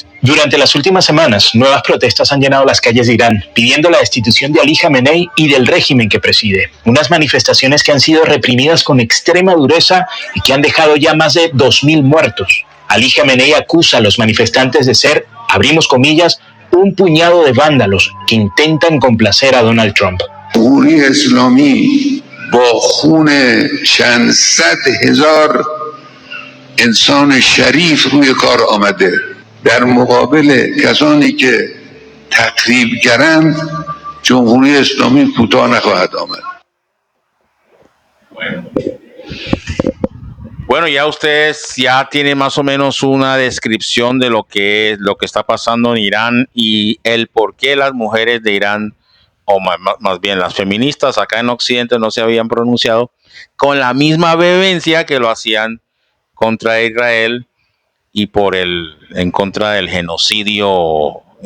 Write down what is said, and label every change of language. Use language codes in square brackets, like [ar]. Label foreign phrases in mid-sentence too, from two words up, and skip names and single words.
[es] Durante las últimas semanas, nuevas protestas han llenado las calles de Irán, pidiendo la destitución de Ali Khamenei y del régimen que preside. Unas manifestaciones que han sido reprimidas con extrema dureza y que han dejado ya más de 2.000 muertos. Ali Khamenei acusa a los manifestantes de ser, abrimos comillas, un puñado de vándalos que intentan complacer a Donald Trump. [fa] جمهوری اسلامی با خون چند صد هزار انسان شریف روی کار آمده در مقابل کسانی که تخریبگرند جمهوری اسلامی کوتاه نخواهد آمد. [es] Bueno, ya ustedes ya tienen más o menos una descripción de lo que es, lo que está pasando en Irán y el por qué las mujeres de Irán, o más bien las feministas acá en Occidente, no se habían pronunciado con la misma vehemencia que lo hacían contra Israel y en contra del genocidio